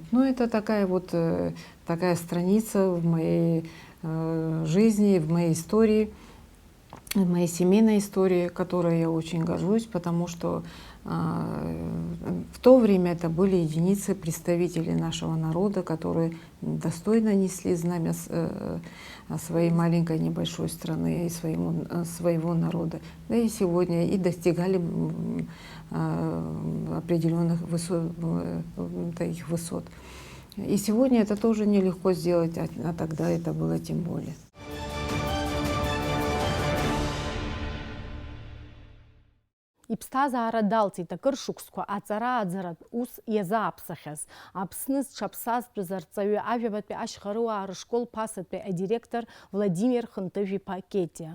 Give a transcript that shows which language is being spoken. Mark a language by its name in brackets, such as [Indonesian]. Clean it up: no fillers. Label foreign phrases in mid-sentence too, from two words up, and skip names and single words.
[Russian] Ну, это такая страница в моей жизни, в моей истории, в моей семейной истории, которой я очень горжусь, потому что в то время это были единицы представителей нашего народа, которые достойно несли знамя своей маленькой небольшой страны и своего народа. Да и сегодня и достигали определенных высот. И сегодня это тоже нелегко сделать, а тогда это было тем более. [Abkhazian] Иԥсҭазаара далҵит акыр шықәсқәа аҵара-аӡаратә ус иазааԥсахьаз Аԥсны зҽаԥсазтәыз арҵаҩы ажәабатәи ашьхарыуаа рышкол ԥасатәи адиректор Владимир Хынтыжә-иԥа Кетиа.